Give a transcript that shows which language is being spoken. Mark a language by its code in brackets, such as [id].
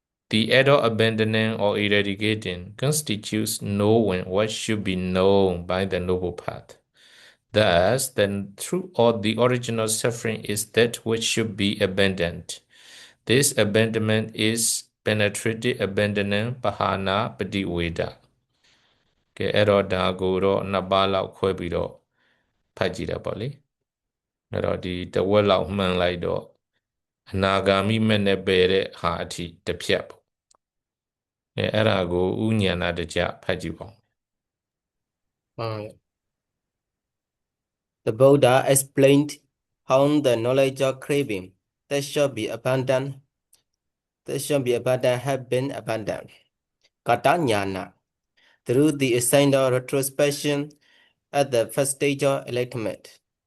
[en] The act of abandoning or eradicating constitutes knowing what should be known by the noble path. Thus, the truth of the original suffering is that which should be abandoned. This abandonment is penetrated abandoning, Pahana Padiweda. [my] ကဲအဲ့တော့ဒါကိုတော့နှစ်ပါးလောက်ခွဲပြီးတော့ဖတ်ကြည့်တာပေါ့လေအဲ့တော့ဒီတဝက်လောက်မှန်လိုက်တော့အနာဂါမိမဲ့နဲ့ပယ်တဲ့ဟာအထိတစ်ဖြတ်ပေါ့အဲ့ဒါကိုဥညာဏတကြဖတ်ကြည့်ပါဦး [en] The Buddha explained how the knowledge of craving that should be abandoned had been abandoned. Kata Jnana, through the essential retrospection at the first stage of enlightenment.